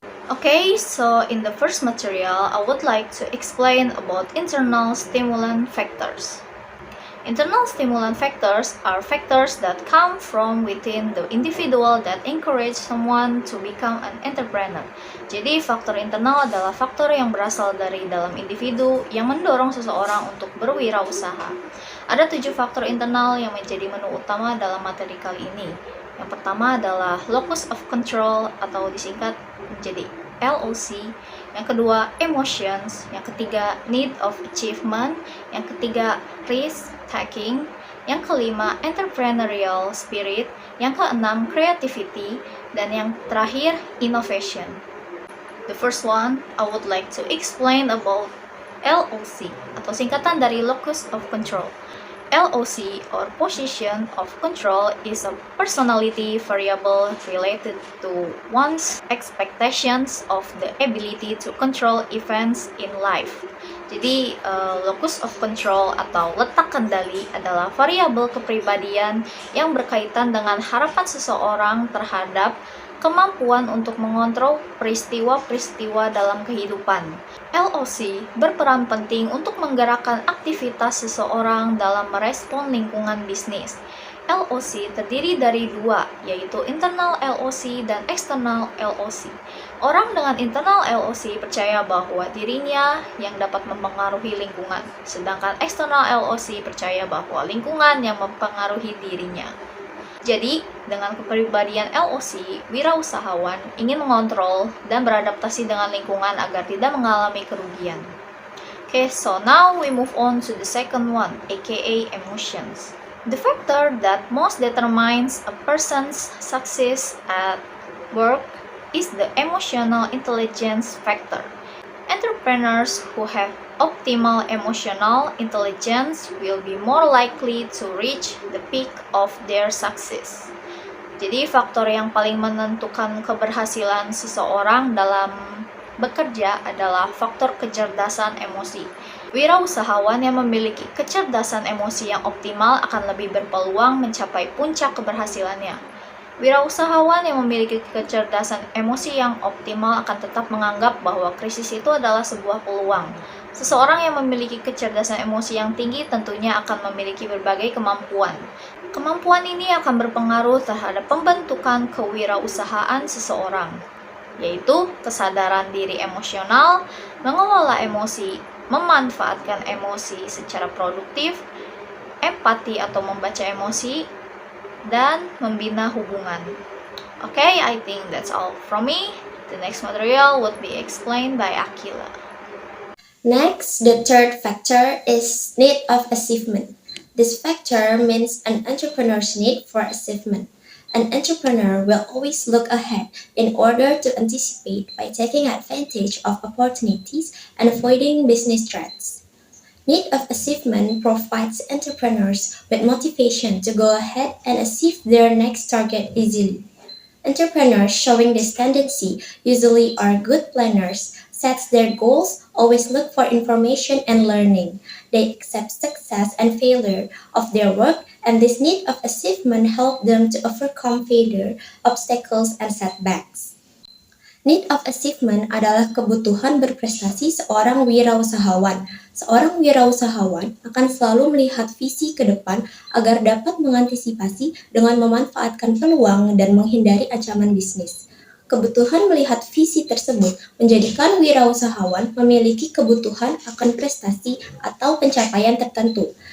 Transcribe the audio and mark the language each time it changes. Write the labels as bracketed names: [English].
[English] Okay, so in the first material, I would like to explain about internal stimulant factors. Internal stimulant factors are factors that come from within the individual that encourage someone to become an entrepreneur. [Indonesian] Jadi, faktor internal adalah faktor yang berasal dari dalam individu yang mendorong seseorang untuk berwirausaha. Ada 7 faktor internal yang menjadi menu utama dalam materi kali ini. Yang pertama adalah locus of control atau disingkat menjadi LOC, yang kedua emotions, yang ketiga need of achievement, yang ketiga risk taking, yang kelima entrepreneurial spirit, yang keenam creativity, dan yang terakhir innovation. [English] The first one, I would like to explain about LOC [Indonesian] atau singkatan dari [English] locus of control. LOC or position of control is a personality variable related to one's expectations of the ability to control events in life. [Indonesian] Jadi, locus of control atau letak kendali adalah variabel kepribadian yang berkaitan dengan harapan seseorang terhadap kemampuan untuk mengontrol peristiwa-peristiwa dalam kehidupan. LOC berperan penting untuk menggerakkan aktivitas seseorang dalam merespon lingkungan bisnis. LOC terdiri dari 2, yaitu internal LOC dan external LOC. Orang dengan internal LOC percaya bahwa dirinya yang dapat mempengaruhi lingkungan, sedangkan external LOC percaya bahwa lingkungan yang mempengaruhi dirinya. Jadi, dengan kepribadian LOC, wirausahawan ingin mengontrol dan beradaptasi dengan lingkungan agar tidak mengalami kerugian. [English] Okay, so now we move on to the second one, aka emotions. The factor that most determines a person's success at work is the emotional intelligence factor. Entrepreneurs who have optimal emotional intelligence will be more likely to reach the peak of their success. [Indonesian] Jadi, faktor yang paling menentukan keberhasilan seseorang dalam bekerja adalah faktor kecerdasan emosi. Wirausahawan yang memiliki kecerdasan emosi yang optimal akan lebih berpeluang mencapai puncak keberhasilannya. Wirausahawan yang memiliki kecerdasan emosi yang optimal akan tetap menganggap bahwa krisis itu adalah sebuah peluang. Seseorang yang memiliki kecerdasan emosi yang tinggi tentunya akan memiliki berbagai kemampuan. Kemampuan ini akan berpengaruh terhadap pembentukan kewirausahaan seseorang, yaitu kesadaran diri emosional, mengelola emosi, memanfaatkan emosi secara produktif, empati atau membaca emosi, dan membina hubungan. [English] Okay, I think that's all from me. The next material would be explained by Akila. Next, the third factor is need of achievement. This factor means an entrepreneur's need for achievement. An entrepreneur will always look ahead in order to anticipate by taking advantage of opportunities and avoiding business threats. Need of achievement provides entrepreneurs with motivation to go ahead and achieve their next target easily. Entrepreneurs showing this tendency usually are good planners, set their goals, always look for information and learning. They accept success and failure of their work, and this need of achievement help them to overcome failure, obstacles, and setbacks. [Indonesian] Need of achievement adalah kebutuhan berprestasi seorang wirausahawan. Seorang wirausahawan akan selalu melihat visi ke depan agar dapat mengantisipasi dengan memanfaatkan peluang dan menghindari ancaman bisnis. Kebutuhan melihat visi tersebut menjadikan wirausahawan memiliki kebutuhan akan prestasi atau pencapaian tertentu.